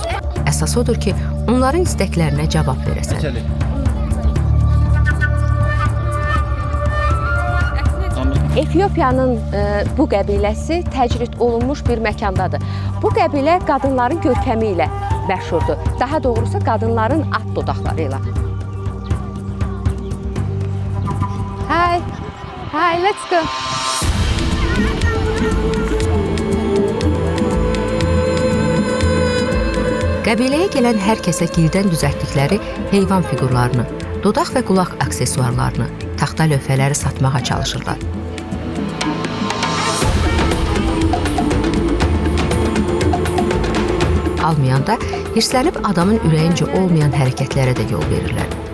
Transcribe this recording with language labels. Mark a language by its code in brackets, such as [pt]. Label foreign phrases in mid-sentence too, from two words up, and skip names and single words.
[az] Əsas odur ki, onların istəklərinə cavab verəsən. Efiopiyanın bu qəbiləsi təcrid olunmuş bir məkandadır. Bu qəbilə qadınların görkəmi ilə məşhurdur. Daha doğrusu qadınların at dodaqları ilə. [en] Hi, let's go. [az] Qəbiləyə gələn hər kəsə gildən düzəltdikləri heyvan fiqurlarını, dodaq və qulaq aksesuarlarını, taxta lövhələri satmağa çalışırlar. Almayanda hirslənib adamın ürəyincə olmayan hərəkətlərə də yol verirlər.